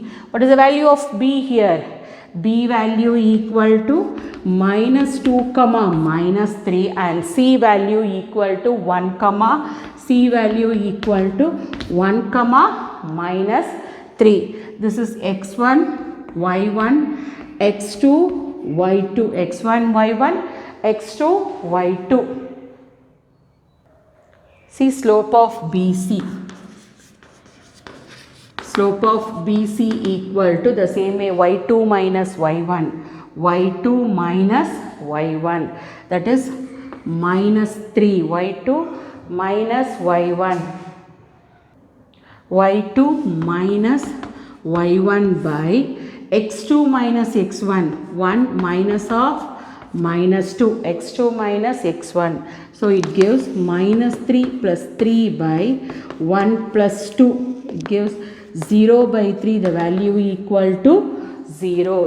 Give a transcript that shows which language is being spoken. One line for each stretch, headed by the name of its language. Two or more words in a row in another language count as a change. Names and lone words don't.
English: What is the value of B here? B value equal to minus 2 comma minus 3 and C value equal to 1 comma C value equal to 1 comma minus 3. This is x1, y1, x2, y2, x1, y1, x2, y2. See slope of BC. Slope of BC equal to the same way y2 minus y1, y2 minus y1, that is minus 3, y2 minus y1, y2 minus y1 by x2 minus x1, 1 minus of minus 2, x2 minus x1. So it gives minus 3 plus 3 by 1 plus 2. It gives 0 by 3, the value equal to 0.